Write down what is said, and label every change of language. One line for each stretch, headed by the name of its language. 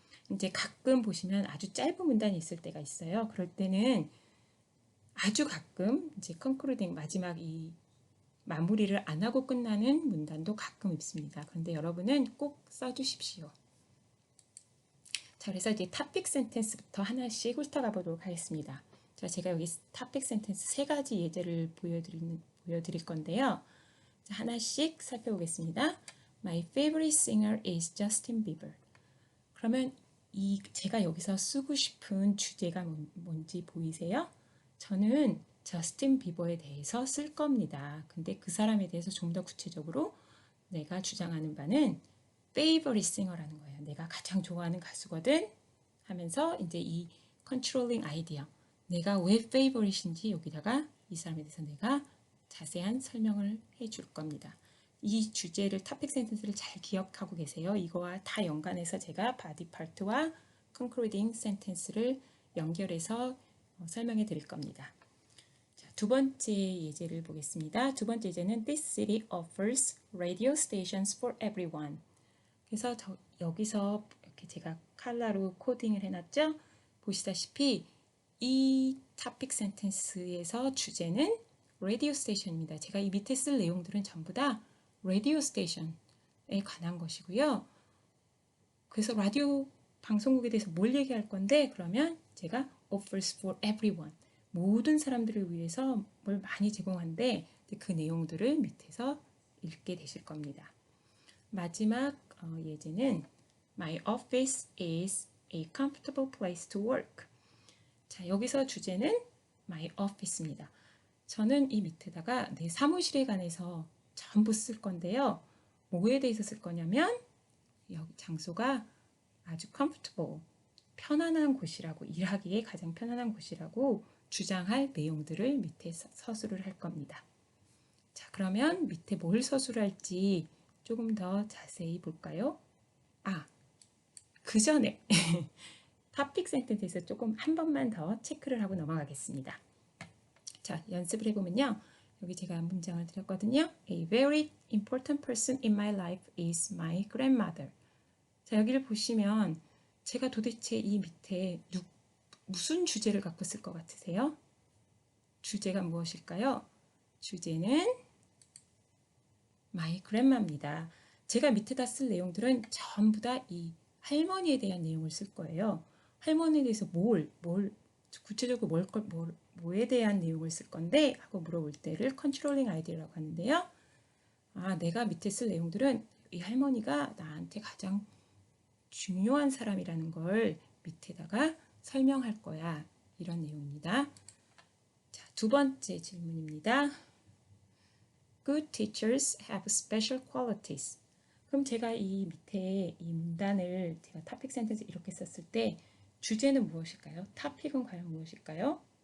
Korean: 이제 가끔 보시면 아주 짧은 문단이 있을 때가 있어요. 그럴 때는 아주 가끔 이제 concluding 마지막 이 마무리를 안 하고 끝나는 문단도 가끔 있습니다. 그런데 여러분은 꼭 써주십시오. 자, 그래서 이제 토픽 센텐스부터 하나씩 훑어가 보도록 하겠습니다. 자, 제가 여기 토픽 센텐스 세 가지 예제를 보여드릴 건데요. 자, 하나씩 살펴보겠습니다.
English: My favorite singer is Justin Bieber.
Korean: 그러면 제가 여기서 쓰고 싶은 주제가 뭔지 보이세요? 저는 저스틴 비버에 대해서 쓸 겁니다. 근데 그 사람에 대해서 좀 더 구체적으로 내가 주장하는 바는 favorite singer라는 거예요. 내가 가장 좋아하는 가수거든 하면서 이제 이 controlling idea, 내가 왜 favorite인지 여기다가 이 사람에 대해서 내가 자세한 설명을 해줄 겁니다. 이 주제를 토픽 센텐스를 잘 기억하고 계세요. 이거와 다 연관해서 제가 바디 파트와 concluding sentence를 연결해서 설명해 드릴 겁니다. 자, 두 번째 예제를 보겠습니다. 두 번째 예제는
English: This city offers radio stations for everyone.
Korean: 그래서 여기서 이렇게 제가 컬러로 코딩을 해놨죠. 보시다시피 이 토픽 센텐스에서 주제는 라디오 스테이션입니다. 제가 이 밑에 쓸 내용들은 전부 다 라디오 스테이션에 관한 것이고요. 그래서 라디오 방송국에 대해서 뭘 얘기할 건데 그러면 제가
English: offers for everyone,
Korean: 모든 사람들을 위해서 뭘 많이 제공한데 그 내용들을 밑에서 읽게 되실 겁니다. 마지막 예제는
English: My office is a comfortable place to work.
Korean: 자, 여기서 주제는 My office입니다. 저는 이 밑에다가 내 사무실에 관해서 전부 쓸 건데요. 뭐에 대해서 쓸 거냐면 여기 장소가 아주 comfortable, 편안한 곳이라고, 일하기에 가장 편안한 곳이라고 주장할 내용들을 밑에 서술을 할 겁니다. 자, 그러면 밑에 뭘 서술할지 조금 더 자세히 볼까요? 그 전에 토픽 센텐스에서 조금 한 번만 더 체크를 하고 넘어가겠습니다. 자, 연습을 해보면요. 여기 제가 문장을 드렸거든요.
English: A very important person in my life is my grandmother.
Korean: 자, 여기를 보시면 제가 도대체 이 밑에 무슨 주제를 갖고 쓸 것 같으세요? 주제가 무엇일까요? 주제는 my grandma입니다. 제가 밑에다 쓸 내용들은 전부 다 이 할머니에 대한 내용을 쓸 거예요. 할머니에 대해서 구체적으로 뭐에 대한 내용을 쓸 건데 하고 물어볼 때를 컨트롤링 아이디어라고 하는데요. 내가 밑에 쓸 내용들은 이 할머니가 나한테 가장 중요한 사람이라는 걸 밑에다가 설명할 거야. 이런 내용입니다. 자, 두 번째 질문입니다.
English: Good teachers have special qualities.
Korean: 그럼 제가 이 밑에 이 문단을 제가 토픽 센텐스 이렇게 썼을 때 주제는 무엇일까요? 토픽은 과연 무엇일까요?